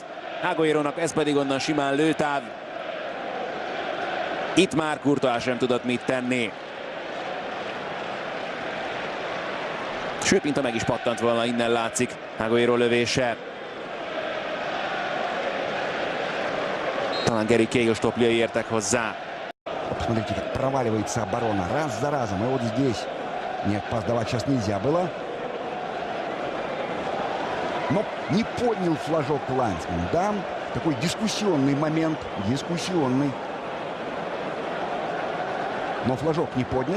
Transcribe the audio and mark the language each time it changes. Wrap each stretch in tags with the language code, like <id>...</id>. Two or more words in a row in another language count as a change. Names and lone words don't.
<hu>Agueronak ez pedig onnan simán lőtáv. Itt már Courtois sem tudott mit tenni. Sőt, mintha meg is pattant volna, innen látszik Aguero lövése. Talán Gary Cahill stopljai értek hozzá.</hu> <ru>Посмотрите, как проваливается оборона раз за разом. И вот здесь нет, сдавать сейчас нельзя было. Но не поднял флажок Лайнсман. Да, такой дискуссионный момент. Дискуссионный. Но флажок не поднят.</ru>